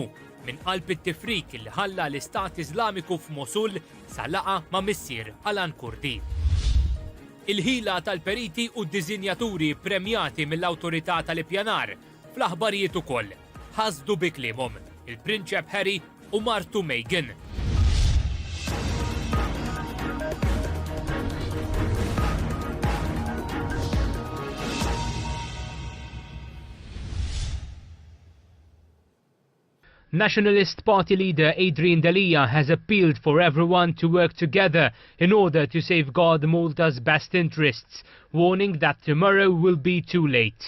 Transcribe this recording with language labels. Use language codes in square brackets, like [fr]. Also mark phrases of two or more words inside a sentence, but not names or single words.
[mt] Min qalb it-tifrik li ħalla l-Istat Iżlamiku f'Mosul sa laqa ma' missier Alan Kurdi. Il-ħila tal-periti u d-diżinjaturi premjati mill-awtorità tal-ippjanar fl-aħbarijiet ukoll. Ħasdu bi kliemuhom il-Prinċep Harry u Martu Meghan. [en] Nationalist Party leader Adrian Dalia has appealed for everyone to work together in order to safeguard Malta's best interests, warning that tomorrow will be too late.